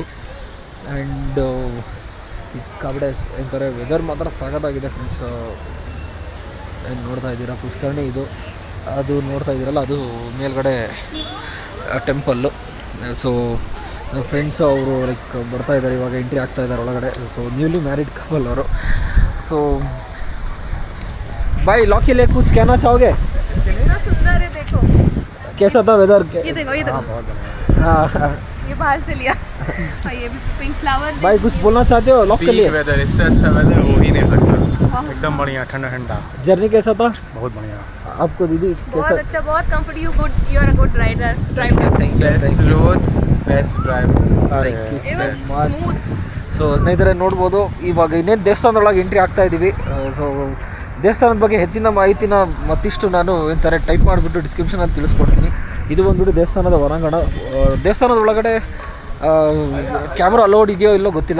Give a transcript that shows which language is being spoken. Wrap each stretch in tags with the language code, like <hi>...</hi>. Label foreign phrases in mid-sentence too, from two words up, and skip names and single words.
<kn>ಆ್ಯಂಡ್ ಸಿಕ್ಕಾಪಟ್ಟೆ ಅಂತಾರೆ ವೆದರ್ ಮಾತ್ರ ಸಖತ್ತಾಗಿದೆ ಫ್ರೆಂಡ್ಸ್. ಏನು ನೋಡ್ತಾ ಇದ್ದೀರಾ ಪುಷ್ಕರಣಿ ಇದು, ಅದು ನೋಡ್ತಾ ಇದ್ದೀರಲ್ಲ ಅದು ಮೇಲ್ಗಡೆ ಟೆಂಪಲ್ಲು. ಸೊ ನನ್ನ ಫ್ರೆಂಡ್ಸು ಅವರು ಲೈಕ್ ಬರ್ತಾ ಇದ್ದಾರೆ, ಇವಾಗ ಎಂಟ್ರಿ ಆಗ್ತಾ ಇದ್ದಾರೆ ಒಳಗಡೆ.</kn> <en>So newly married couple ಅವರು.</en> <hi>ಸೊ भाई लॉ के लिए कुछ कहना चाहोगे? कितना सुंदर है देखो. कैसा था वेदर? ये देखो हाँ ये बाहर से लिया. और ये भी पिंक फ्लावर. भाई कुछ बोलना चाहते हो लॉक के लिए? वेदर इससे अच्छा वेदर हो ही नहीं सकता. एकदम बढ़िया, ठंडा ठंडा. जर्नी कैसा था? बहुत बढ़िया. आपको दीदी बहुत अच्छा, बहुत कंफर्ट.</hi> <en>You are a good rider. Thank you. Best drive. It was smooth.</en> <kn>ಸೊ ಸ್ನೇಹಿತರೆ ನೋಡ್ಬೋದು, ಇವಾಗ ಇನ್ನೇನು ದೇವಸ್ಥಾನದೊಳಗೆ ಎಂಟ್ರಿ ಆಗ್ತಾ ಇದ್ದೀವಿ. ಸೊ ದೇವಸ್ಥಾನದ ಬಗ್ಗೆ ಹೆಚ್ಚಿನ ಮಾಹಿತಿನ ಮತ್ತಿಷ್ಟು ನಾನು ಏನಂತಾರೆ ಟೈಪ್ ಮಾಡಿಬಿಟ್ಟು ಡಿಸ್ಕ್ರಿಪ್ಷನಲ್ಲಿ ತಿಳಿಸ್ಕೊಡ್ತೀನಿ. ಇದು ಬಂದುಬಿಟ್ಟು ದೇವಸ್ಥಾನದ ಹೊರಾಂಗಣ. ದೇವಸ್ಥಾನದ ಒಳಗಡೆ</kn> <en>camera allowed</en> <kn>ಇದೆಯೋ ಇಲ್ಲೋ ಗೊತ್ತಿಲ್ಲ.</kn>